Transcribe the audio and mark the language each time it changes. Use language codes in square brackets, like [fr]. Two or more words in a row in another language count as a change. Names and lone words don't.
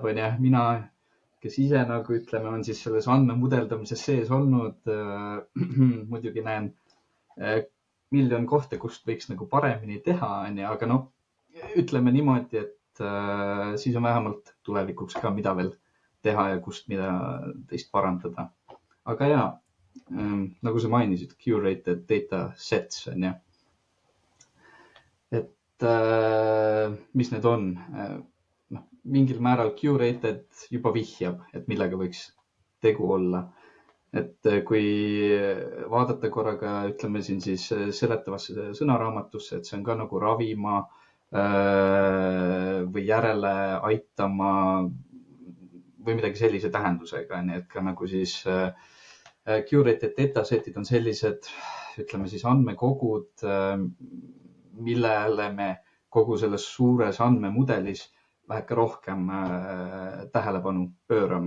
[et] Mina, kes ise ütleme, on siis selles andmemudeldamises sees olnud, muidugi näen miljon kohta, kust võiks paremini teha, aga ütleme niimoodi, et siis on vähemalt tulevikuks ka, mida veel teha ja kust mida teist parandada. Aga jaa, nagu sa mainisid, [en] curated data sets, [et] et mis need on? Mingil määral curated juba vihjab, et millega võiks tegu olla. Et kui vaadata korraga, ütleme siin siis seletavasse sõnaraamatusse, et see on ka nagu ravima või järele aitama või midagi sellise tähendusega, et ka nagu siis curated datasetid on sellised, ütleme siis andmekogud, millele me kogu selles suures andmemudelis väheke rohkem tähelepanu pöörame.